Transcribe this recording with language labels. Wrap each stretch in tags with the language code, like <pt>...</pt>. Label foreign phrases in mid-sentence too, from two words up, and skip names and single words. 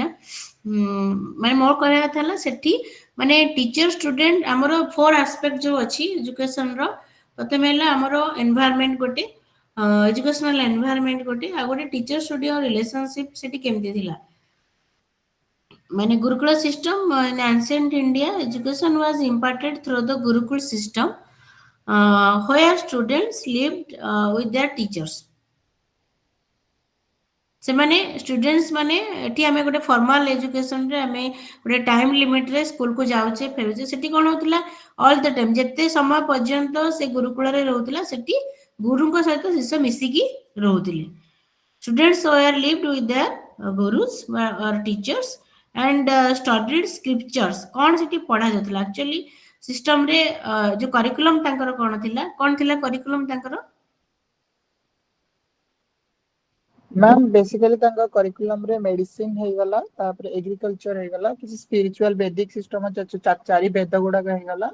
<or>ମାନେ ମୋର କହିବା କଥା ହେଲା ସେଠି ମାନେ</or> <en>teacher student</en> <or>ଆମର 4 ଆସ୍ପେକ୍ଟ ଯୋଉ ଅଛି ଏଜୁକେସନର, ପ୍ରଥମେ ହେଲା ଆମର ଏନଭାୟରନମେଣ୍ଟ ଗୋଟେ,</or> <en>educational environment</en> <or>ଗୋଟେ, ଆଉ ଗୋଟେ</or> <en>teacher student relationship</en> <or>ସେଠି କେମିତି ଥିଲା। ମାନେ ଗୁରୁକୁଳ ସିଷ୍ଟମ</or> <en>in ancient India, education was imparted through the Gurukul system, where students lived with their teachers.</en> <or>ସେମାନେ ଷ୍ଟୁଡେଣ୍ଟସ୍ ମାନେ ଏଠି ଆମେ ଗୋଟେ</or> <en>formal education</en> <or>ଆମେ ଗୋଟେ</or> <en>time limit</en> <or>ସ୍କୁଲକୁ ଯାଉଛେ ଫେରୁଛେ, ସେଠି କଣ ହଉଥିଲା</or> <en>all the time</en> <or>ଯେତେ ସମୟ ପର୍ଯ୍ୟନ୍ତ ସେ ଗୁରୁକୁଳରେ ରହୁଥିଲା ସେଠି ଗୁରୁଙ୍କ ସହିତ ଶିଷ୍ୟ ମିଶିକି ରହୁଥିଲେ।</or> <en>Students were lived with their gurus or teachers and studied scriptures।</en> <or>କଣ ସେଠି ପଢା ଯାଉଥିଲା</or> <en>actually system,</en> <or>ଯୋଉ କରିକୁଲମ ତାଙ୍କର କଣ ଥିଲା କରିକୁଲମ ତାଙ୍କର?</or> <en>ma'am basically</en> <or>ତାଙ୍କ କରିକୁଲମରେ ମେଡିସିନ ହେଇଗଲା, ତାପରେ ଏଗ୍ରିକଲଚର ହେଇଗଲା, କିଛି</or> <en>spiritual Vedic system</en> <or>ଚାରି ବେଦ ଗୁଡାକ ହେଇଗଲା,</or>